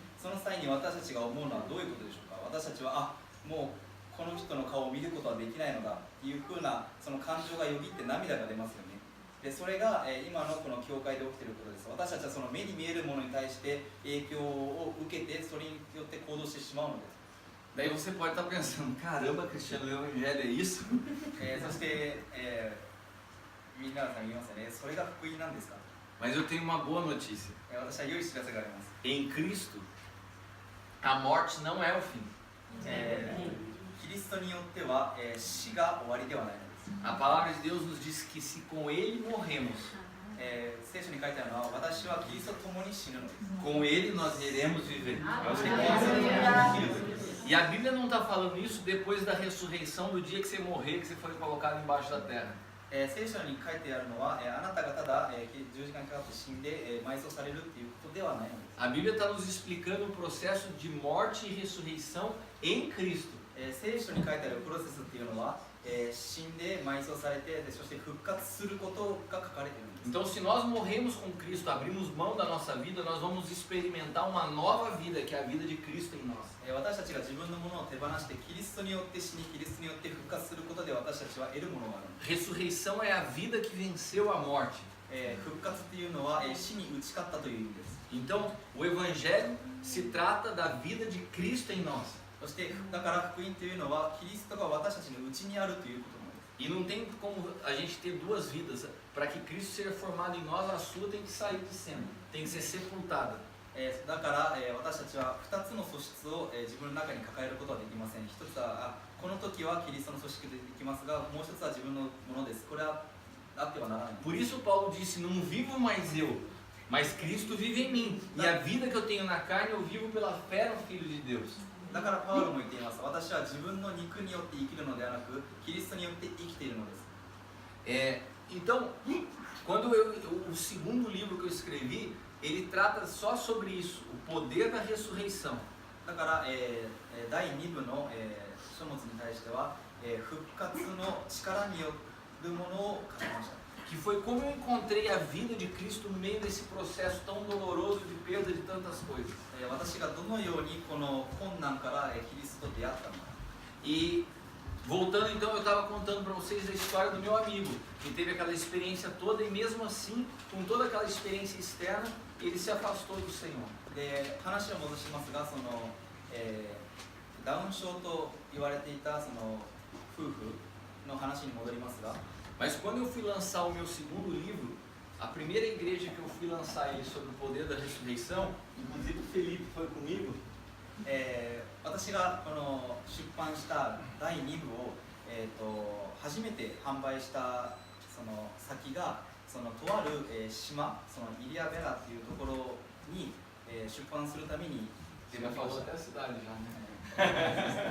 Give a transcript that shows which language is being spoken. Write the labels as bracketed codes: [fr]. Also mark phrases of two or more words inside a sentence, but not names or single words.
[ja] その際に私たちが思うのはどういうことでしょうか。私たちはもうこの人の顔を見ることはできないのだっていうふうなその感情がよぎって涙が出ますよね。でそれが、今のこの教会で起きていることです。私たちはその目に見えるものに対して影響を受けてそれによって行動してしまうのです。 [pt] Daí você pode estar pensando, caramba, Cristiano, o evangelho é isso? [ja] そして、みんなさん言いますよね。それが福音なんですか。 [pt] Mas eu tenho uma boa notícia. [ja] 私は良い知らせがあります。 [pt] Em Cristo, a morte não é o fim. [ja] キリストによっては、死が終わりではないのです。 [pt] A palavra de Deus nos diz que se com Ele morremos, [ja] 聖書に書いてあるのは私はキリストと共に死ぬのです。 [pt] com Ele nós iremos viver. [ja] そしてキリストと共に生きるという。 [pt] E a Bíblia não está falando isso depois da ressurreição, do dia que você morrer, que você foi colocado embaixo da terra. [ja] 聖書に書いてあるのは、あなたがただ、十字架にかかって死んで、埋葬されるということではないのです。 [pt] A Bíblia está nos explicando o processo de morte e ressurreição em Cristo. [ja] 聖書に書いてあるプロセスっていうのは、死んで埋葬されて、そして復活することが書かれているんです。 [pt] Então, se nós morremos com Cristo, abrimos mão da nossa vida, nós vamos experimentar uma nova vida, que é a vida de Cristo em nós. [ja] 私たちが自分のものを手放してキリストによって死にキリストによって復活することで私たちは得るものがある。 [pt] Ressurreição é a vida que venceu a morte. [ja] 復活っていうのは死に打ち勝ったという意味です。 [pt] Então, o Evangelho se trata da vida de Cristo em nós. [ja] そしてだから福音というのはキリストが私たちのうちにあるということなんです。 [pt] E não tem como a gente ter duas vidas. Para que Cristo seja formado em nós, a sua tem que sair de cena, tem que ser sepultada. [ja] だから、私たちは2つの素質を、自分の中に抱えることはできません。一つはこの時はキリストの組織でできますが、もう一つは自分のものです。これはあってはならない。 [pt] Por isso Paulo disse, não vivo mais eu, mas Cristo vive em mim. E a vida que eu tenho na carne, eu vivo pela fé no Filho de Deus. [ja] だからパウロも言っています。私は自分の肉によって生きるのではなく、キリストによって生きているのです。 [pt] Então, quando o segundo livro que eu escrevi, ele trata só sobre isso, o poder da ressurreição. [ja] だから、第2部の、書物に対しては、復活の力によるものを書きました。 [pt] Que foi como eu encontrei a vida de Cristo no meio desse processo tão doloroso de perda de tantas coisas. [ja] 私がどのようにこの困難から、キリストと出会ったのか。 [pt] E voltando então, eu estava contando para vocês a história do meu amigo, que teve aquela experiência toda e mesmo assim, com toda aquela experiência externa, ele se afastou do Senhor. [ja] で、話を戻しますが、その、ダウン症と言われていたその夫婦の話に戻りますが、 [pt] Mas quando eu fui lançar o meu segundo livro, a primeira igreja que eu fui lançar ele sobre o poder da ressurreição, inclusive o Felipe foi comigo, [ja] 私がこの出版した第2部を、初めて販売したその先がそのとある、島、そのイリアベラっていうところに、出版するために [pt] você já falou até a cidade já, né?